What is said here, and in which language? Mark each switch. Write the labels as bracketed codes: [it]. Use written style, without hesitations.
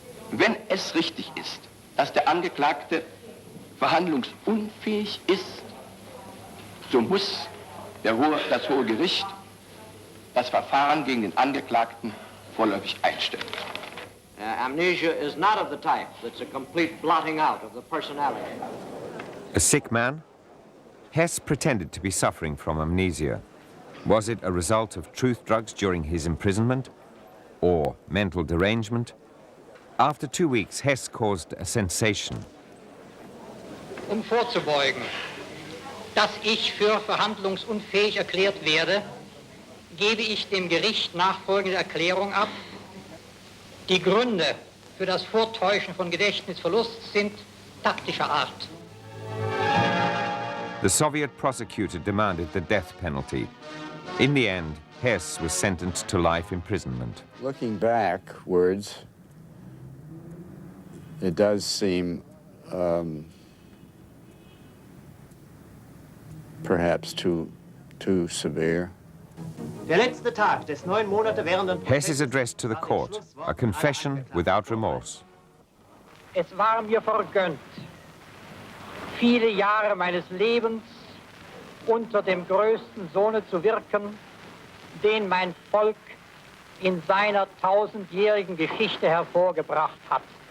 [de] Wenn es richtig ist, dass der Angeklagte verhandlungsunfähig ist, so muss das Hohe Gericht das Verfahren gegen den Angeklagten vorläufig einstellen. [en] Amnesia is not of the type that's a complete blotting out of the personality. A sick man? Hess pretended to be suffering from amnesia. Was it a result of truth drugs during his imprisonment? Or mental derangement? After 2 weeks, Hess caused a sensation. [de] Vorzubeugen, dass ich für verhandlungsunfähig erklärt werde, gebe ich dem Gericht nachfolgende Erklärung ab. Die Gründe für das Vortäuschen von Gedächtnisverlust sind taktischer Art. [en] The Soviet prosecutor demanded the death penalty. In the end, Hess was sentenced to life imprisonment. Looking backwards, it does seem perhaps too severe. [de] Der letzte Tag des 9 Monate währenden [en] Hess is addressed to the court, a confession without remorse. [de] Es war mir vergönnt, viele Jahre meines Lebens unter dem größten Sohne zu wirken, den mein Volk in seiner 1000-jährigen Geschichte hervorgebracht hat.